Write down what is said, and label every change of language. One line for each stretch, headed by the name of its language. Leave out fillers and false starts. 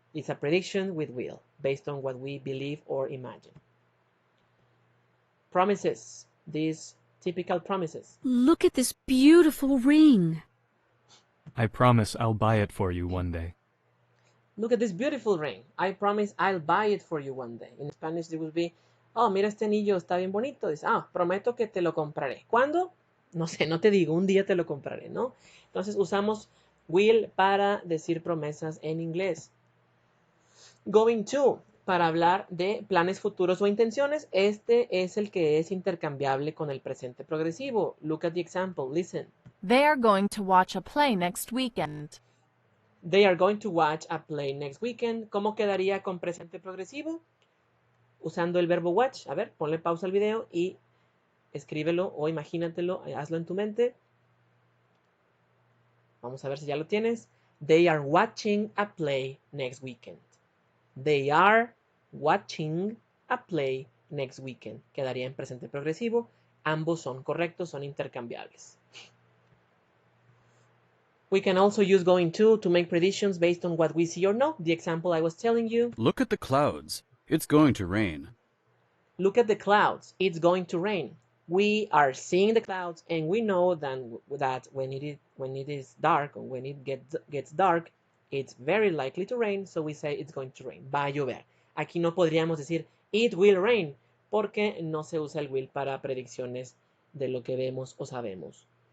English: It's a prediction with will, based on what we believe or imagine. Promises. These typical promises. Look at this beautiful ring. I promise I'll buy it for you one day. Look at this beautiful ring. I promise I'll buy it for you one day. In Spanish, it will be,
Spanish: oh, mira este anillo, está bien bonito. Dice, prometo que te lo compraré. ¿Cuándo? No sé, no te digo, un día te lo compraré, ¿no? Entonces usamos will para decir promesas en inglés. Going to, para hablar de planes futuros o intenciones. Este es el que es intercambiable con el presente progresivo.
English: Look at the example, listen. They are going to watch a play next weekend. They are going to watch a play next weekend.
Spanish: ¿Cómo quedaría con presente progresivo? Usando el verbo watch. A ver, ponle pausa al video y escríbelo o imagínatelo, hazlo en tu mente. Vamos a ver si ya lo tienes.
English: They are watching a play next weekend. They are watching a play next weekend.
Spanish: Quedaría en presente progresivo. Ambos son correctos, son intercambiables.
English: We can also use going to make predictions based on what we see or know. The example I was telling you. Look at the clouds. It's going to rain. Look at the clouds. It's going to rain. We are seeing the clouds and we know that when it is dark or when it gets dark, It's very likely to rain, so we say it's going to rain.
Spanish: Va a llover. Aquí no podríamos decir
English: it will rain,
Spanish: porque no se usa el will para predicciones de lo que vemos o sabemos.